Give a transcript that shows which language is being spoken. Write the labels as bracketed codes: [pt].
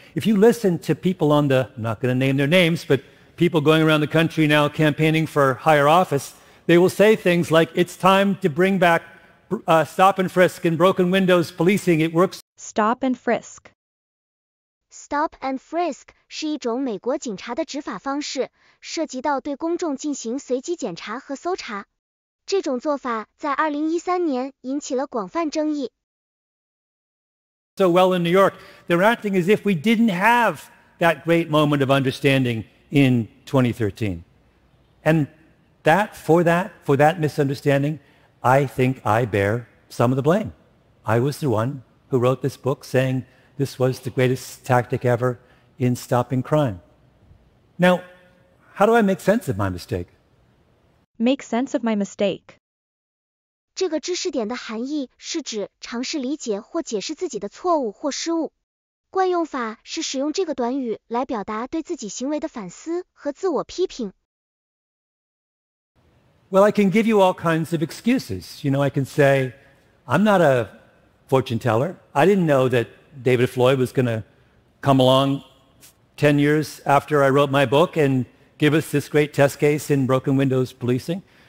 [en] If you listen to people on the, I'm not going to name their names, but people going around the country now campaigning for higher office, they will say things like, it's time to bring back stop and frisk and broken windows policing. It works. Stop and frisk. [zh] Stop and frisk 是一种美国警察的执法方式，涉及到对公众进行随机检查和搜查。这种做法在2013年引起了广泛争议。 [en] So well in New York, they're acting as if we didn't have that great moment of understanding in 2013. And for that misunderstanding, I think I bear some of the blame. I was the one who wrote this book saying this was the greatest tactic ever in stopping crime. Now, how do I make sense of my mistake? Make sense of my mistake. [zh] 这个知识点的含义是指尝试理解或解释自己的错误或失误。惯用法是使用这个短语来表达对自己行为的反思和自我批评。 [en] Well, I can give you all kinds of excuses. You know, I can say, I'm not a fortune teller. I didn't know that David Floyd was going to come along 10 years after I wrote my book and give us this great test case in broken windows policing.